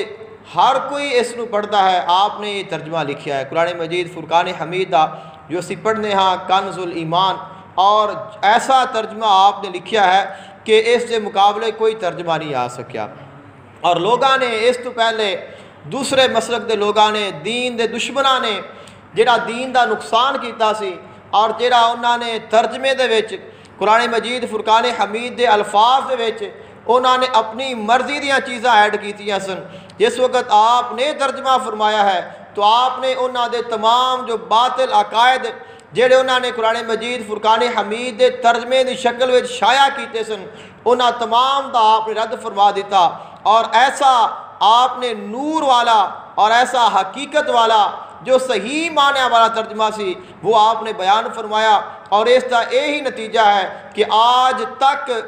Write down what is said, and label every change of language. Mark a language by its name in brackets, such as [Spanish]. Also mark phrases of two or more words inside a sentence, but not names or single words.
[Urdu] ہر کوئی اس کو پڑھتا ہے، [Punjabi] آپ نے یہ ترجمہ لکھیا ہے قرآن مجید فرقان حمید دا جو اسی پڑھنے ہاں کنز الایمان، اور ایسا ترجمہ آپ نے لکھیا ہے کہ اس کے مقابلے کوئی ترجمہ نہیں آ سکیا۔ اور لوگاں نے اس تو پہلے دوسرے مسلک دے لوگاں نے، دین دے دشمناں نے جڑا دین دا نقصان کیتا سی، اور جڑا انہاں نے ترجمے دے وچ قرآن مجید فرقان حمید دے الفاظ دے وچ انہاں نے اپنی مرضی دیاں چیزاں ایڈ کیتیاں سن۔ جس وقت آپ نے ترجمہ فرمایا ہے تو آپ نے انہاں دے تمام جو باطل عقائد جڑے انہاں نے قرآن مجید فرقان حمید دے ترجمے دی شکل وچ شائع کیتے سن، انہاں تمام دا آپ نے رد فرما دیتا، اور ایسا آپ نے نور والا اور ایسا حقیقت والا جو صحیح معنی والا ترجمہ سی وہ آپ نے بیان فرمایا، [Urdu] اور اس کا یہی نتیجہ ہے کہ آج تک